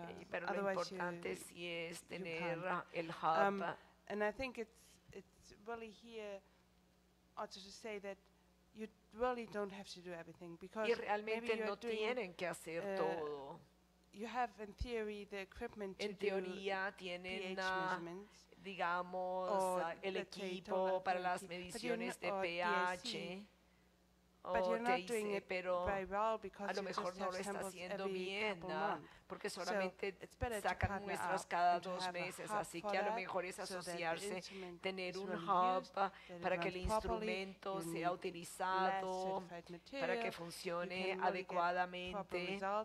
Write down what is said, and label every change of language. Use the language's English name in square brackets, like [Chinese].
[Spanish] Pero lo importante sí es tener el hub. [English] And I think it's really here also to say that you really don't have to do everything, because [Spanish] y realmente no tienen que hacer todo. [English] You have in theory the equipment to [Spanish] en teoría tienen digamos el equipo para las mediciones de pH o TIC, pero a lo mejor no lo está haciendo bien, porque solamente sacan muestras cada 2 meses, así que a lo mejor es asociarse, tener un hub para que el instrumento sea utilizado, para que funcione adecuadamente,